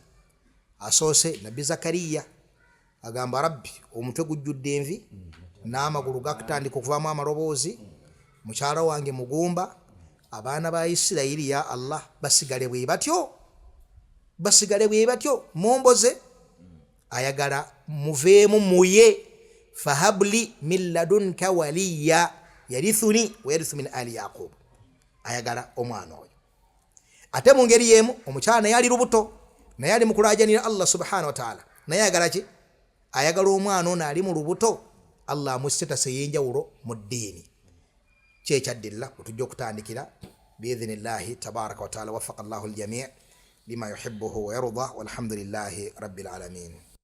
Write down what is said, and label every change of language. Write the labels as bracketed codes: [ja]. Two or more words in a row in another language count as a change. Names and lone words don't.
[lg] Asoose nabbi Zakariya agamba rabbi omutwe gujjudde envi n'amagulu gakutandika okuvaamu amaloboozi, mukyala wange mugumba, abaana ba Isirayiri ya Allah basigale bwe batyo momboze, ayagala muveemu muye [ar] فهب لي من لدنك وليا يرثني ويرث من آل يعقوب, [lg] ayagala omwana oyo. Ate mu ngeri yemu omukyala naye ali lubuto, naye ali mu kulaajanira Allah [ar] سبحانه وتعالى, [lg] naye ayagala ki? Ayagala omwana ono ali mu lubuto Allah amusse tase y'enjawulo mu ddiini. Kyekyaddilla wetujja okutandikira [ar] بإذن الله تبارك وتعالى. وفق الله الجميع لما يحبه ويرضى والحمد لله رب العالمين.